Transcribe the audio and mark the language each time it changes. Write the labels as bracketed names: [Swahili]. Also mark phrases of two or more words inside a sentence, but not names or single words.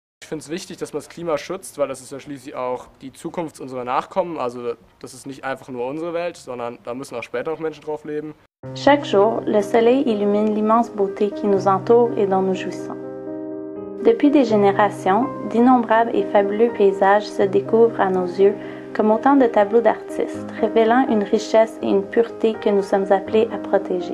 [German] finde es wichtig, dass man das Klima schützt, weil das ist ja schließlich auch die Zukunft unserer Nachkommen. Also das ist nicht einfach nur unsere Welt, sondern da müssen auch später noch Menschen drauf leben. [French] Chaque jour, le soleil illumine l'immense beauté qui nous entoure et dont nous jouissons. Depuis des générations, d'innombrables et fabuleux paysages se découvrent à nos yeux comme autant de tableaux d'artistes, révélant une richesse et une pureté que nous sommes appelés à protéger.